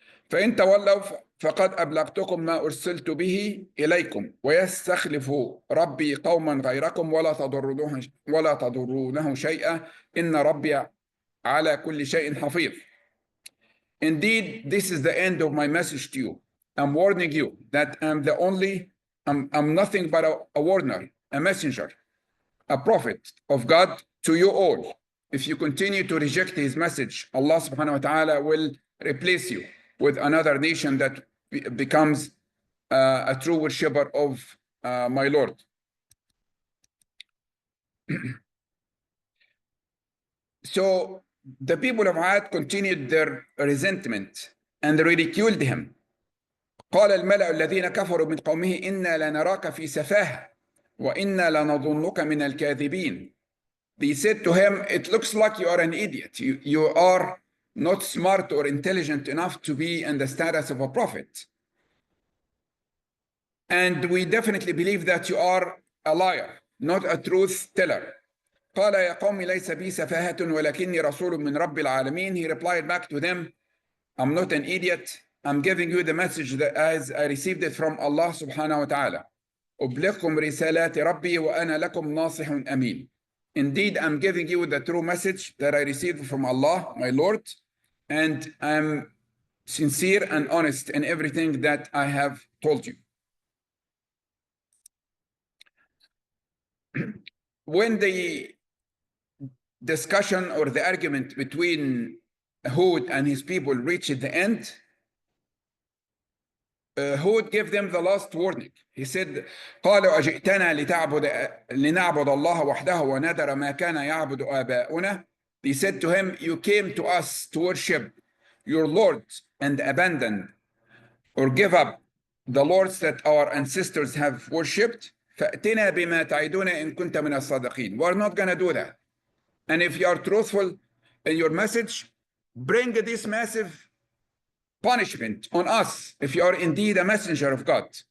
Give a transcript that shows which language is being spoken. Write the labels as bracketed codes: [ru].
[ar] فإن تولوا فقد أبلغتكم ما أرسلت به إليكم ويستخلف ربي قوما غيركم ولا تضرونه شيئا إن ربي على كل شيء حفيظ. [en] Indeed, this is the end of my message to you. I'm warning you that I'm nothing but a warner, a messenger, a prophet of God to you all. If you continue to reject his message, Allah subhanahu wa ta'ala will replace you with another nation that becomes a true worshipper of my Lord. So the people of Ad continued their resentment and ridiculed him. [ar] قال الملأ الذين كفروا من قومه إنا لنراك في سفاهة وإنا لنظنك من الكاذبين. [en] They said to him, it looks like you are an idiot. You are not smart or intelligent enough to be in the status of a prophet. And we definitely believe that you are a liar, not a truth teller. [ar] قال يا قوم ليس بي سفاهة ولكني رسول من رب العالمين. [en] He replied back to them, I'm not an idiot. I'm giving you the message that as I received it from Allah subhanahu wa ta'ala. [ar] أبلغكم رسالات ربي وأنا لكم ناصح أمين. [en] Indeed, I'm giving you the true message that I received from Allah, my Lord, and I'm sincere and honest in everything that I have told you. When the discussion or the argument between Hud and his people reached the end, Hud gave them the last warning. He said, [ar] قالوا أجئتنا لنعبد الله وحده ونذر ما كان يعبد آباؤنا. [en] They said to him, you came to us to worship your Lord and abandon or give up the lords that our ancestors have worshipped, [ar] فأتنا بما تعدنا إن كنت من الصادقين. [en] We're not going to do that. And if you are truthful in your message, bring this massive punishment on us if you are indeed a messenger of God.